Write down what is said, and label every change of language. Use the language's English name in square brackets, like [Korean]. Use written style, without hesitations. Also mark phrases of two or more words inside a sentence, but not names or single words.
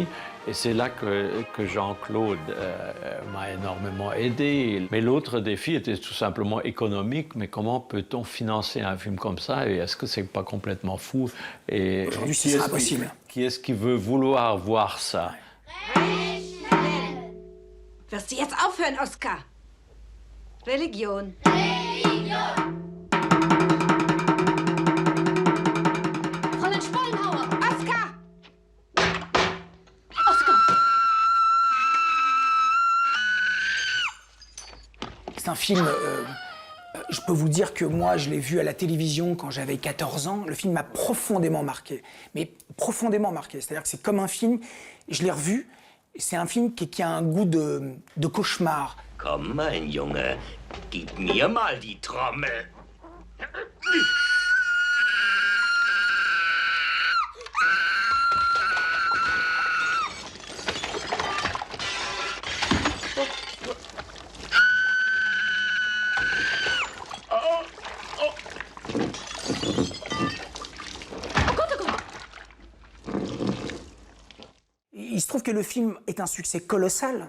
[French] Et c'est là que Jean-Claude m'a énormément aidé. Mais l'autre défi était tout simplement économique. Mais comment peut-on financer un film comme ça? Et est-ce que c'est pas complètement fou? Et aujourd'hui, c'est impossible. Qui est-ce qui veut vouloir voir ça? [German] Wirst du jetzt aufhören, Oskar? Religion. Religion! Fräulein Spollenhauer! Oskar! Oskar! [French] C'est un film... je peux vous dire que moi, je l'ai vu à la télévision quand j'avais 14 ans. Le film m'a profondément marqué. Mais profondément marqué. C'est-à-dire que c'est comme un film, je l'ai revu, c'est un film qui a un goût de cauchemar. [German] Komm, mein Junge, gib mir mal die Trommel. [French] Il se trouve que le film est un succès colossal.